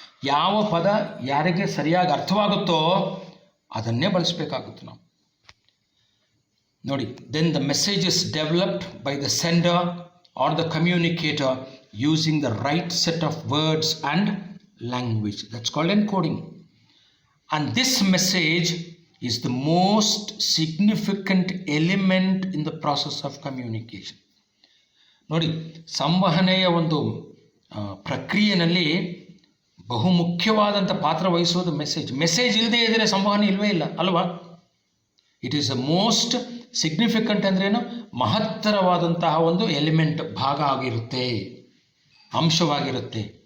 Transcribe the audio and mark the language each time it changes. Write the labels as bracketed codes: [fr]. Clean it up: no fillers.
[kn] ಯಾವ ಪದ ಯಾರಿಗೆ ಸರಿಯಾಗಿ ಅರ್ಥವಾಗುತ್ತೋ ಅದನ್ನೇ ಬಳಸಬೇಕಾಗುತ್ತೆ ನಾವು. [en] ನೋಡಿ, then the message is developed by the sender or the communicator using the right set of words and language. That's called encoding. And this message is the most significant element in the process of communication. [kn] ನೋಡಿ, ಸಂವಹನೆಯ ಒಂದು ಪ್ರಕ್ರಿಯೆಯಲ್ಲಿ ಬಹುಮುಖ್ಯವಾದಂಥ ಪಾತ್ರ ವಹಿಸೋದು message. Message ಇಲ್ಲದೆ ಇದ್ದರೆ ಸಂವಹನೆ ಇಲ್ಲವೇ ಇಲ್ಲ ಅಲ್ವಾ. [en] it is the most significant [kn] ಅಂದ್ರೇನು, ಮಹತ್ತರವಾದಂತಹ ಒಂದು ಎಲಿಮೆಂಟ್, ಭಾಗ ಆಗಿರುತ್ತೆ, ಅಂಶವಾಗಿರುತ್ತೆ.